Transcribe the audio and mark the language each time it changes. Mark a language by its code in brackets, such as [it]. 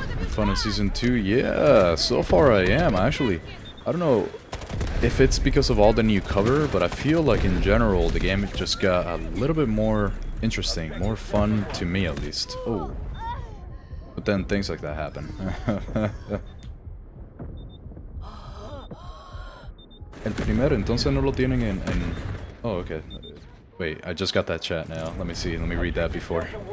[en] Fun in Season 2? Yeah, so far I am. I don't know if it's because of all the new cover, but I feel like in general the game just got a little bit more interesting, more fun to me at least. Oh. But then things like that happen. [es] El primero, entonces no lo tienen en... [en] Oh, okay. Wait, I just got that chat now. Let me see, let me read that before.